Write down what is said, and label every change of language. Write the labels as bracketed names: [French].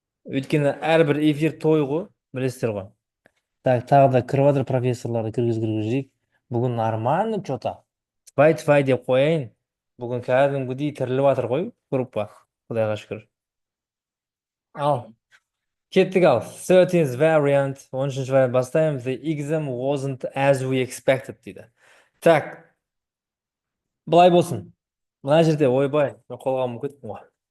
[Kazakh] Өйткені әрбір эфир той ғой, білесіздер ғой. Так, тағы да кіріп жатыр профессорларды кіргізейік. Бүгін [Russian] нормально что-то. [Kazakh] Тфай деп қояйын. Бүгін кәдімгідей тіріліп жатыр ғой группа. Құдайға шүкір. Ал, кеттік ал. [English] 13th variant, [Kazakh] 13-ші вариант бастаймыз. [English] The exam wasn't as we expected дейді. [Kazakh] Так, былай болсын. Мына жерде ойбай, мен қолға кеттім ғой.